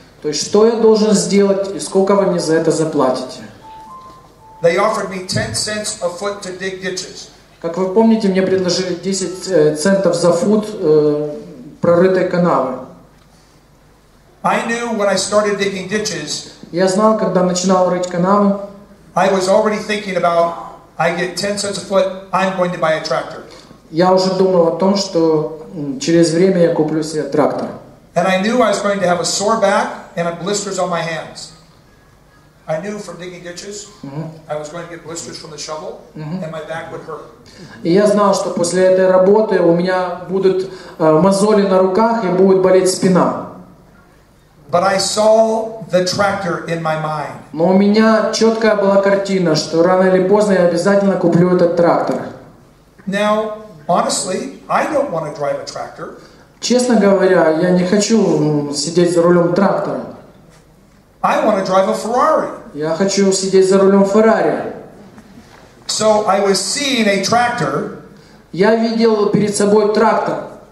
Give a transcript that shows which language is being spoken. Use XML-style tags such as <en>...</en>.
<ru>То есть, что я должен сделать и сколько вы мне за это заплатите?</ru> <en>They offered me 10 cents a foot to dig ditches.</en> <ru>Как вы помните, мне предложили 10 центов за фут прорытой канавы.</ru> <en>I knew when I started digging ditches,</en> <ru>Я знал, когда начинал рыть канавы,</ru> <en>I was already thinking about, I get 10 cents a foot, I'm going to buy a tractor.</en> <ru>Я уже думал о том, что через время я куплю себе трактор.</ru> <en>And I knew I was going to have a sore back and blisters on my hands. I knew from digging ditches, I was going to get blisters from the shovel, and my back would hurt.</en> <ru>И я знал, что после этой работы у меня будут мозоли на руках и будет болеть спина.</ru> <en>But I saw the tractor in my mind.</en> <ru>Но у меня четкая была картина, что рано или поздно я обязательно куплю этот трактор.</ru> <en>Now, honestly, I don't want to drive a tractor.</en> <ru>Честно говоря, я не хочу сидеть за рулем трактора.</ru> <en>I want to drive a Ferrari.</en> <ru>Я хочу сидеть за рулем Феррари.</ru> <en>So I was seeing a tractor.</en> <ru>Я видел перед собой трактор,</ru>